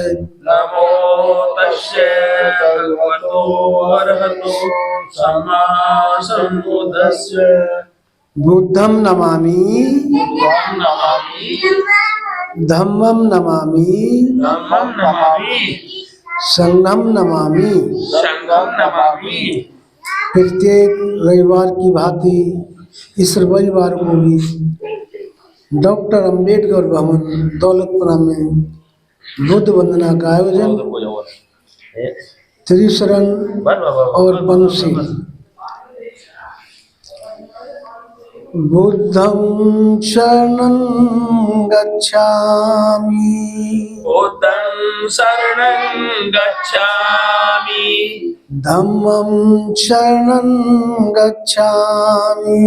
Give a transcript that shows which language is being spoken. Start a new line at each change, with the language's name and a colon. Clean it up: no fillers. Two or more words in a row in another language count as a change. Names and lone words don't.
Pali: नमो तस्से भगवतो अरहतो सम्मा सम्बुद्धस्से बुद्धं नमामि बुद्धं नमामि धम्मं नमामि धम्मं नमामि संघं नमामि संघं नमामि।
Hindi: प्रत्येक रविवार की भांति इस रविवार को भी डॉक्टर अंबेडकर भवन दौलतपुरा में बुद्ध वंदना का आयोजन त्रिशरण और पंचशील।
Pali: बुद्धं शरणं गच्छामि बुद्धं शरणं गच्छामि धम्मं शरणं गच्छामि